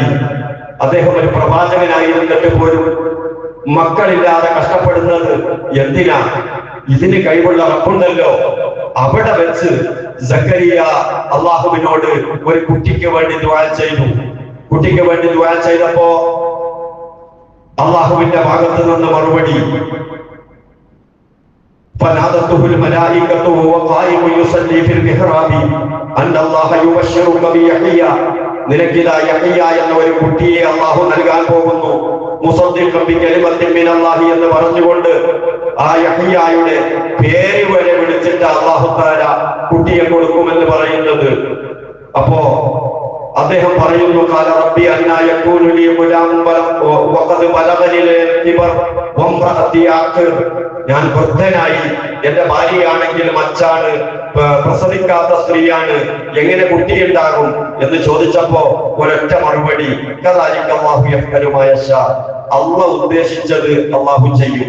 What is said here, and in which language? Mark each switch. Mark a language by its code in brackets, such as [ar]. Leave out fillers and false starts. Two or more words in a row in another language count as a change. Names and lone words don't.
[ml] അദ്ദേഹം ഒരു പ്രവാചകനായിരുന്നിട്ട് പോലും മക്കളില്ലാതെ കഷ്ടപ്പെടുന്നത് എന്തിനാ? ഇതിന് കഴിവുള്ള റബ്ബുണ്ടല്ലോ. അവിടെ വെച്ച് സക്കരിയ അള്ളാഹുവിനോട് ഒരു കുട്ടിക്ക് വേണ്ടി ദുആ ചെയ്തു. കുട്ടിക്ക് വേണ്ടി ദുആ ചെയ്തപ്പോ അള്ളാഹുവിന്റെ ഭാഗത്ത് നിന്ന് മറുപടി, [ar] فنادته الملائكة وهو قائم يصلي في المحراب أن الله يبشرك بيحيى, [ml] നിനക്കിതാ യഹ്യ എന്ന ഒരു കുട്ടിയെ അള്ളാഹു നൽകാൻ പോകുന്നു. [ar] مصدقا بكلمة من الله [ml] എന്ന് പറഞ്ഞുകൊണ്ട് ആ യഹ്യയുടെ പേര് വരെ വിളിച്ചിട്ട് [ar] الله تعالى [ml] കുട്ടിയെ കൊടുക്കുമെന്ന് പറയുന്നത്. അപ്പോ അദ്ദേഹം പറയുന്നു, [ar] قال رب أنى يكون لي غلام وقد بلغني الكبر وامرأتي عاقر, [ml] ഞാൻ വൃദ്ധനായി, എന്റെ ഭാര്യയാണെങ്കിൽ മച്ചാണ്, പ്രസവിക്കാത്ത സ്ത്രീയാണ്, എങ്ങനെ കുട്ടിയുണ്ടാകും എന്ന് ചോദിച്ചപ്പോ ഒരൊറ്റ മറുപടി, [ar] كذلك الله يفعل ما يشاء, [ml] അല്ലാഹു ഉദ്ദേശിച്ചത് അല്ലാഹു ചെയ്യും.